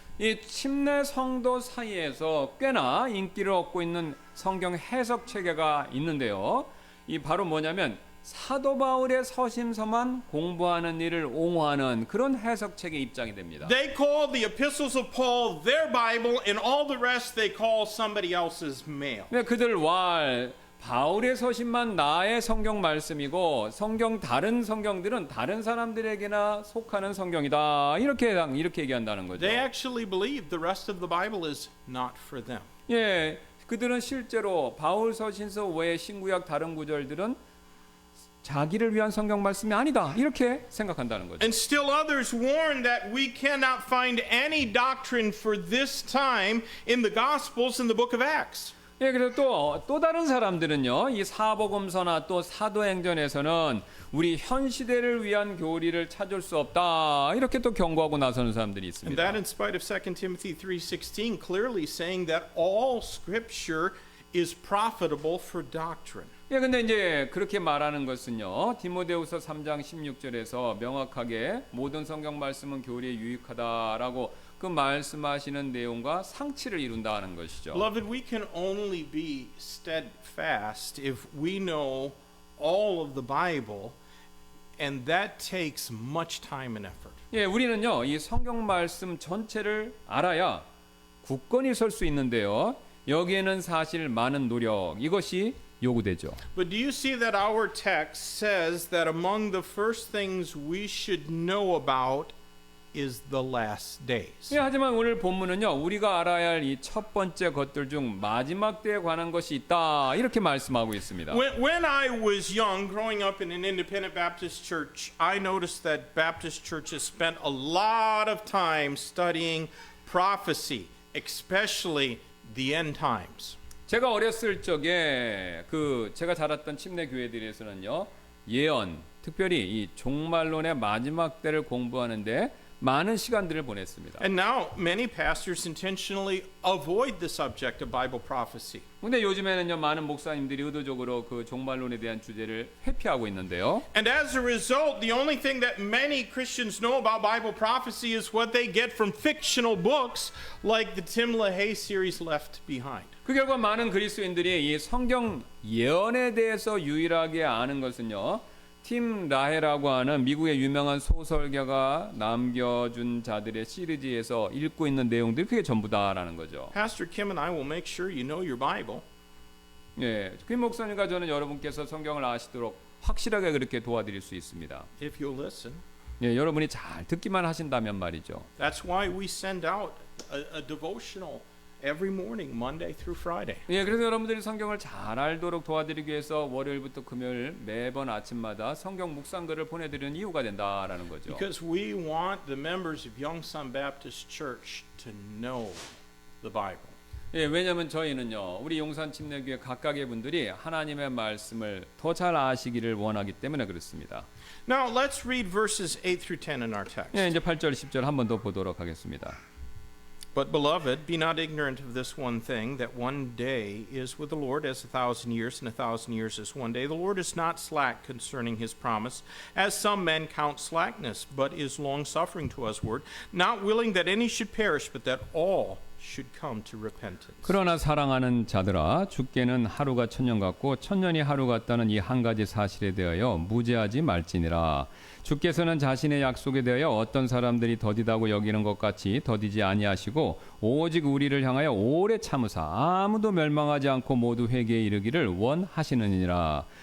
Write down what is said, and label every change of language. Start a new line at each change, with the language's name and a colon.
Korean: 이 침례 성도 사이에서 꽤나 인기를 얻고 있는 성경 해석 체계가 있는데요. 이 바로 뭐냐면 사도 바울의 서심서만 공부하는 일을 옹호하는 그런 해석 체계 입장이 됩니다.
English: They call the epistles of Paul their Bible and all the rest they call somebody else's mail.
Korean: 그들 바울의 서신만 나의 성경 말씀이고 성경 다른 성경들은 다른 사람들에게나 속하는 성경이다. 이렇게 얘기한다는 거죠.
English: They actually believe the rest of the Bible is not for them.
Korean: 예, 그들은 실제로 바울 서신서 외의 신구약 다른 구절들은 자기를 위한 성경 말씀이 아니다. 이렇게 생각한다는 거죠.
English: And still others warn that we cannot find any doctrine for this time in the Gospels and the book of Acts.
Korean: 예, 그래서 또 다른 사람들은요, 이 사복음서나 또 사도행전에서는 우리 현 시대를 위한 교리를 찾을 수 없다. 이렇게 또 경고하고 나서는 사람들이
English: And
Korean: 있습니다.
English: that in spite of 2 Timothy 3:16 clearly saying that all scripture is profitable for doctrine.
Korean: 예, 근데 이제 그렇게 말하는 것은요, 디모데후서 3장 16절에서 명확하게 모든 성경 말씀은 교리에 유익하다라고 그 말씀하시는 내용과 상치를 이룬다는 것이죠.
English: Beloved, we can only be steadfast if we know all of the Bible, and that takes much time and effort.
Korean: 예, 우리는요, 이 성경 말씀 전체를 알아야 굳건히 설 수 있는데요. 여기에는 사실 많은 노력, 이것이 요구되죠.
English: But do you see that our text says that among the first things we should know about is the last days?
Korean: 예, 하지만 오늘 본문은요, 우리가 알아야 할 이 첫 번째 것들 중 마지막 때에 관한 것이 있다. 이렇게 말씀하고 있습니다.
English: When I was young, growing up in an independent Baptist church, I noticed that Baptist churches spent a lot of time studying prophecy, especially the end times.
Korean: 제가 어렸을 적에 제가 자랐던 침례 교회들에서는요, 예언, 특별히 이 종말론의 마지막 때를 공부하는데 많은 시간들을 보냈습니다.
English: And now many pastors intentionally avoid the subject of Bible prophecy.
Korean: 근데 요즘에는요, 많은 목사님들이 의도적으로 그 종말론에 대한 주제를 회피하고 있는데요.
English: And as a result, the only thing that many Christians know about Bible prophecy is what they get from fictional books like the Tim LaHaye series Left Behind.
Korean: 그 결과 많은 그리스도인들이 이 성경 예언에 대해서 유일하게 아는 것은요, 팀 라헤라고 하는 미국의 유명한 소설가가 남겨준 자들의 시리즈에서 읽고 있는 내용들이 그게 전부다라는 거죠.
English: Pastor Kim and I will make sure you know your Bible.
Korean: 예, 김 목사님과 저는 여러분께서 성경을 아시도록 확실하게 그렇게 도와드릴 수 있습니다.
English: If you'll listen.
Korean: 예, 여러분이 잘 듣기만 하신다면 말이죠.
English: That's why we send out a devotional every morning, Monday through Friday.
Korean: 예, 그래서 여러분들이 성경을 잘 알도록 도와드리기 위해서 월요일부터 금요일 매번 아침마다 성경 묵상글을 보내드리는 이유가 된다라는 거죠.
English: Because we want the members of Youngsan Baptist Church to know the Bible.
Korean: 예, 왜냐하면 저희는요, 우리 용산 침례교회 각각의 분들이 하나님의 말씀을 더 잘 아시기를 원하기 때문에 그렇습니다.
English: Now let's read verses 8 through 10 in our text.
Korean: 예, 이제 8절 10절 한 번 더 보도록 하겠습니다.
English: But beloved, be not ignorant of this one thing, that one day is with the Lord as 1,000 years, and 1,000 years as one day. The Lord is not slack concerning his promise, as some men count slackness, but is long-suffering to usward, not willing that any should perish, but that all should come to repentance.
Korean: 그러나 사랑하는 자들아, 주께는 하루가 천년 같고 천년이 하루 같다는 이 한 가지 사실에 대하여 무죄하지 말지니라. 주께서는 자신의 약속에 대하여 어떤 사람들이 더디다고 여기는 것 같이 더디지 아니하시고 오직 우리를 향하여 오래 참으사 아무도 멸망하지 않고 모두 회개에 이르기를 원하시느니라.